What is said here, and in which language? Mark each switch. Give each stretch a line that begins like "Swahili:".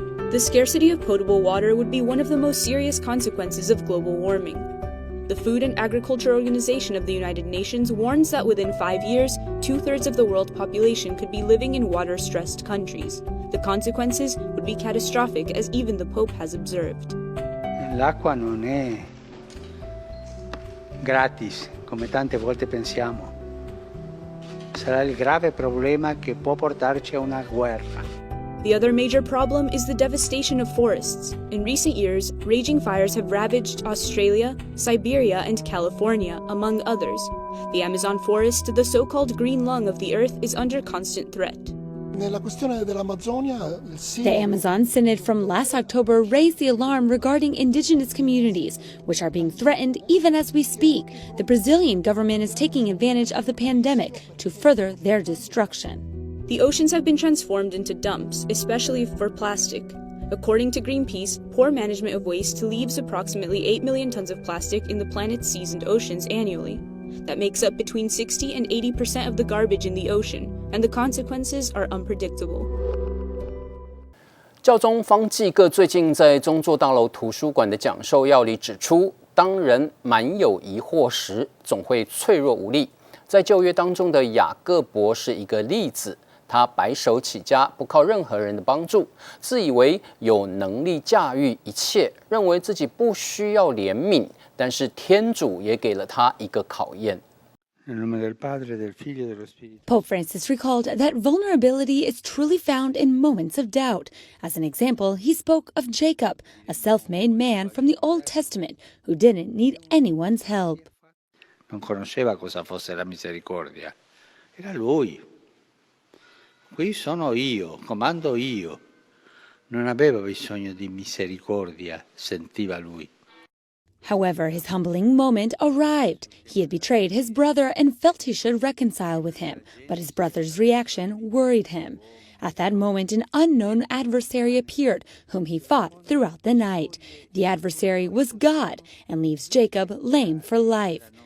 English: The scarcity of potable water would be one of the most serious consequences of global warming. The Food and Agriculture Organization of the United Nations warns that within 5 years, 2/3 of the world population could be living in water-stressed countries. The consequences would be catastrophic, as even the Pope has observed.
Italian: L'acqua non è gratis, come tante volte pensiamo. Sarà il grave problema che può portarci a una guerra.
English: The other major problem is the devastation of forests. In recent years, raging fires have ravaged Australia, Siberia, and California, among others. The Amazon forest, the so-called green lung of the earth, is under constant threat.
Italian: Nella questione dell'Amazzonia,
English: The Amazon Synod from last October raised the alarm regarding indigenous communities, which are being threatened even as we speak. The Brazilian government is taking advantage of the pandemic to further their destruction. The oceans have been transformed into dumps, especially for plastic. According to Greenpeace, poor management of waste leaves approximately 8 million tons of plastic in the planet's seas and oceans annually. That makes up between 60 and 80% of the garbage in the ocean, and the consequences are unpredictable.
Chinese: 教宗方济各最近在宗座大楼图书馆的讲授要里指出，当人满有疑惑时，总会脆弱无力。在旧约当中的雅各伯是一个例子。他白手起家，不靠任何人的帮助，自以为有能力驾驭一切，认为自己不需要怜悯，但是天主也给了他一个考验。
English: Pope Francis recalled that vulnerability is truly found in moments of doubt. As an example, he spoke of Jacob, a self-made man from the Old Testament who didn't need anyone's help.
Italian: Non conosceva cosa fosse la misericordia. Era lui. Qui sono io, comando io. Non aveva bisogno di misericordia, sentiva lui.
English: However, his humbling moment arrived. He had betrayed his brother and felt he should reconcile with him, but his brother's reaction worried him. At that moment, an unknown adversary appeared, whom he fought throughout the night. The adversary was God and leaves Jacob lame for life.